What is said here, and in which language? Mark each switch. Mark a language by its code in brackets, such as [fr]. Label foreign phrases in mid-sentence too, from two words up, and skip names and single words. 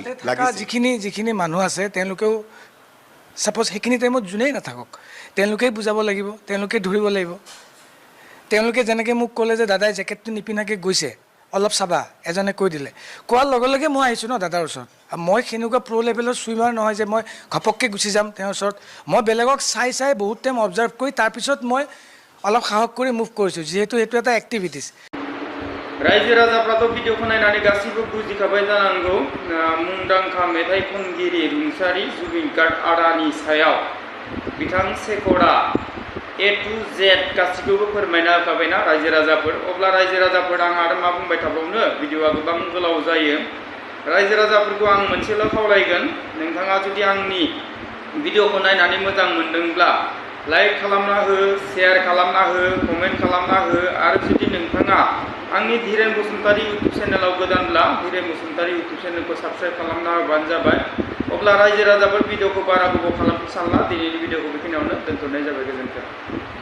[as] যিখিনি মানুহ আছে তেওঁলোকেও ছাপ'জ সেইখিনি টাইমত যোনেই নাথাকক তেওঁলোকেই বুজাব লাগিব তেওঁলোকে ধৰিব লাগিব তেওঁলোকে যেনেকৈ মোক ক'লে যে দাদাই জেকেটটো নিপিন্ধাকৈ গৈছে অলপ চাবা এজনে কৈ দিলে কোৱাৰ লগে লগে মই আহিছোঁ ন দাদাৰ ওচৰত মই সেনেকুৱা [en] pro level swimmer [as] নহয় যে মই ঘপককৈ গুচি যাম তেওঁৰ ওচৰত মই বেলেগক চাই বহুত টাইম অবজাৰ্ভ কৰি তাৰপিছত মই অলপ সাহস কৰি মুভ কৰিছোঁ যিহেতু সেইটো এটা এক্টিভিটিছ [brx] रायजो राजाफ्राथ' भिडिअखौ नायनानै गासैबो बुजिखाबाय जानांगौ मुंदांखा मेथाइ खनगिरि रुंसारि जुबिन गार्ग आदानि सायाव बिथां शेखरा [en] A to Z [brx] गासैखौबो फोरमायना होखाबायना रायजो राजाफोर अब्ला रायजो राजाफोर आं आरो मा बुंबाय थाबावनो भिडिअआ गोबां गोलाव जायो रायजो राजाफोरखौ आं मोनसेल' खावलायगोन नोंथाङा जुदि आंनि भिडिअखौ नायनानै मोजां मोनदोंब्ला लाइक खालामना हो शेयार खालामना हो कमेन्ट खालामना हो आरो जुदि नोंथाङा आंनि धीरेन बसुमतारी इउटुब चेनेलाव गोदानब्ला धीरेन बसुमतारी इउटुब चेनेलखौ साबस्क्राइब खालामना होबानो जाबाय अब्ला रायजो राजाफोर भिडिअखौ बारा गोबाव खालामनो सानला दिनैनि भिडिअखौ बेखिनियावनो दोनथ'नाय जाबाय गोजोन्थों